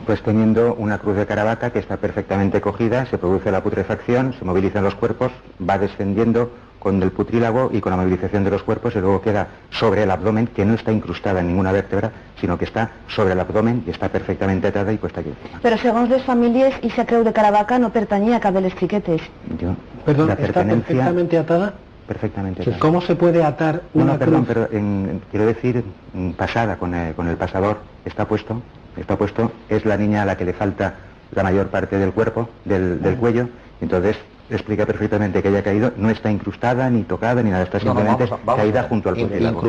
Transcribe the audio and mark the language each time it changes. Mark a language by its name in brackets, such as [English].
[Spanish] Pues teniendo una cruz de Caravaca que está perfectamente cogida, se produce la putrefacción, se movilizan los cuerpos, va descendiendo con el putrílago y con la movilización de los cuerpos, y luego queda sobre el abdomen, que no está incrustada en ninguna vértebra, sino que está sobre el abdomen y está perfectamente atada y puesta aquí encima. [Catalan] Però segons les famílies, aquesta creu de Caravaca no pertanyia a cap de les xiquetes. [Spanish] Perdón, ¿está perfectamente atada? Perfectamente atada. ¿Cómo se puede atar una cruz? Perdón, pero quiero decir, pasada con el pasador, está puesto, es la niña a la que le falta la mayor parte del cuerpo, del cuello, entonces explica perfectamente que haya caído, no está incrustada, ni tocada, ni nada, está simplemente caída junto al putrílago.